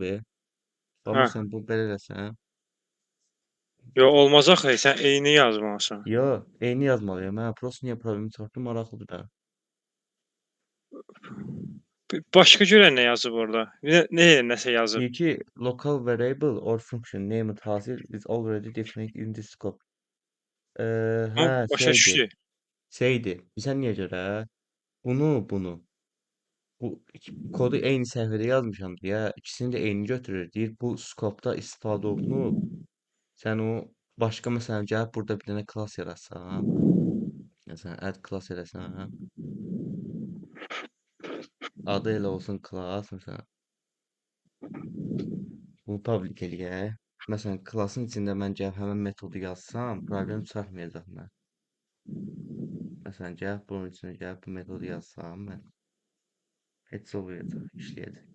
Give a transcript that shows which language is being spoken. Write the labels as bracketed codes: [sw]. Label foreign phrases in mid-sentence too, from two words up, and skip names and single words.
[az] Bax Hə. məsələn bu belə eləsən. Yox, olmaz axı. Sən eyni yazmalısan. Yox, eyni yazmalıyam. Hə, prosta niyə problemi çıxartdı maraqlıdır da. Başqa görən nə yazıb orada? Nəsə yazıb? Deyir ki, [en] local variable or function named hasil is already defined in the scope. [az] Amma Hə, başa düşdük. şeydir. Bilirsən niyə görə? Bunu. Bu kodu eyni səhvədə yazmışam deyə ikisini də eyni götürür. Deyir bu skopda istifadə olunub. Sən o başqa məsələn gəlib burada bir dənə klass yaratsan. Məsələn, [en] add class [az] eləsən, adı elə olsun class, məsələn, bunu public eləyək. Məsələn, klassın içində mən gəlib həmin metodu yazsam, problem çıxartmayacaq mən. Məsələn, gəlib bunun içinə gəlib bu metodu yazsam mən, heç olmayacaq, işləyəcək.